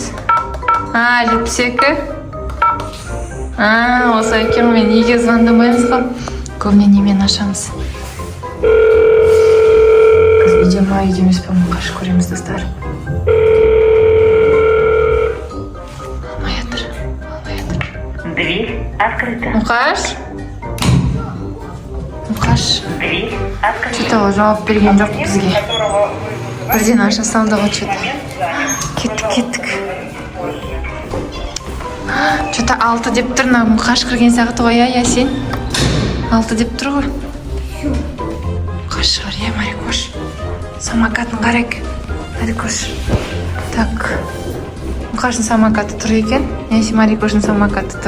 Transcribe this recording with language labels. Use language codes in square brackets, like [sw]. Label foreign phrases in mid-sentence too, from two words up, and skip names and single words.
[kk] Жетпесекі? Осылай екен, мен үйге звондамаймыз ғой. Көбіне немен ашамыз. Қыз үйде ма, үйде емес пе, мұқаш көреміз, достар. Алмай жатыр. [ru] Дверь открыта. [kk] Мұқаш? [ru] Дверь открыта. [kk] Что-то жауап берген жоқ бізге. Бірден аша салды ғой что-то. Кеттік. Что-то 6 деп тұр, Мұқаш кірген сағаты ғой, Ясин? 6 деп тұр ғой. Мұқаш шығар, Марикош. Самокатын қарайық. Марикош. Так. Мұқаштың самокаты тұр екен. Ясин, Марикоштың самокаты тұр.